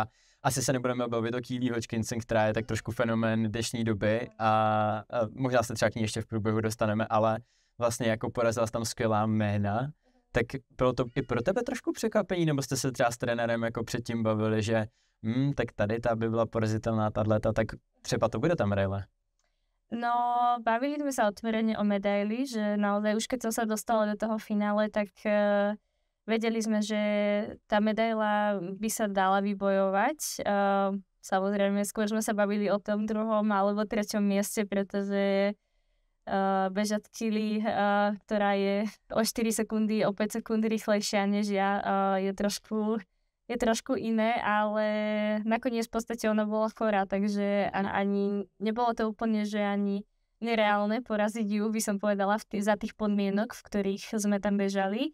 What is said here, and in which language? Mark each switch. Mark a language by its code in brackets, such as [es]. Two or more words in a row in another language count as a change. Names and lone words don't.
[cs] Asi se nebudeme bavit o Kylie Hodgkinson, která je tak trošku fenomén dnešní doby a možná se třeba k ní ještě v průběhu dostaneme, ale vlastně jako porazila tam skvělá jména, tak bylo to i pro tebe trošku překvapení, nebo jste se třeba s trenérem jako předtím bavili, že tak tady ta by byla porazitelná tato, tak třeba to bude ta medaile? No, [sk] bavili sme sa otvorene o medaily, že naozaj už keď som sa dostala do toho finále, tak vedeli sme, že tá medaila by sa dala vybojovať. Samozrejme, skôr sme sa bavili o tom 2. alebo 3. mieste, pretože bežať Kylie, ktorá je o 4 sekundy, o 5 sekúnd rýchlejšia než ja, je trošku iné, ale nakoniec v podstate ona bola chorá, takže ani nebolo to úplne, že ani nereálne poraziť ju, by som povedala, za tých podmienok, v ktorých sme tam bežali.